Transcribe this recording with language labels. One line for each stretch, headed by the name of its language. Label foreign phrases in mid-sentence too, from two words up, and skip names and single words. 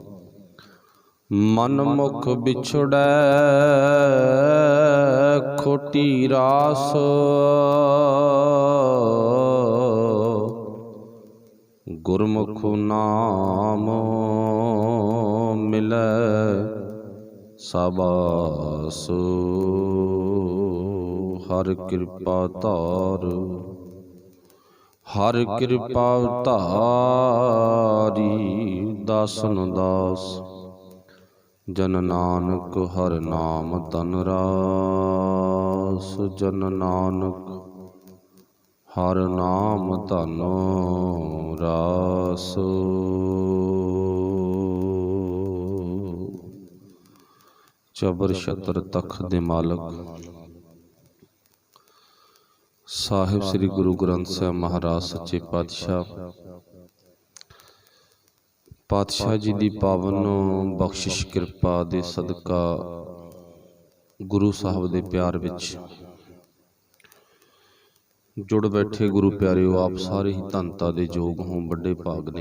Punjabi: ਮਨ ਮੁਖ ਬਿਛੁੜੈ ਖੋਟੀ ਰਾਸ, ਗੁਰਮੁਖ ਨਾਮ ਮਿਲੈ ਸਾਬਾਸ। ਹਰ ਕ੍ਰਿਪਾ ਧਾਰ, ਹਰ ਕ੍ਰਿਪਾ ਧਾਰੀ ਦਾਸਨ ਦਾਸ। ਜਨ ਨਾਨਕ ਹਰ ਨਾਮ ਤਨ ਰਾਸ, ਜਨ ਨਾਨਕ ਹਰ ਨਾਮ ਧਨ ਰਾਸ। ਚਬਰ ਛਤਰ ਤਖ਼ਤ ਦੇ ਮਾਲਕ ਸਾਹਿਬ ਸ੍ਰੀ ਗੁਰੂ ਗ੍ਰੰਥ ਸਾਹਿਬ ਮਹਾਰਾਜ ਸੱਚੇ ਪਾਤਸ਼ਾਹ ਜੀ ਕੀ ਪਾਵਨ ਬਖ਼ਸ਼ਿਸ਼ ਕ੍ਰਿਪਾ ਦੇ ਸਦਕਾ ਗੁਰੂ ਸਾਹਬ ਦੇ ਪਿਆਰ ਵਿਚ ਜੁੜ ਬੈਠੇ ਗੁਰੂ ਪਿਆਰਿਓ, ਆਪ ਸਾਰੇ ਹੀ ਧੰਨਤਾ ਦੇ ਜੋਗ ਹੋਂ, ਬੜੇ ਭਾਗ ਨੇ।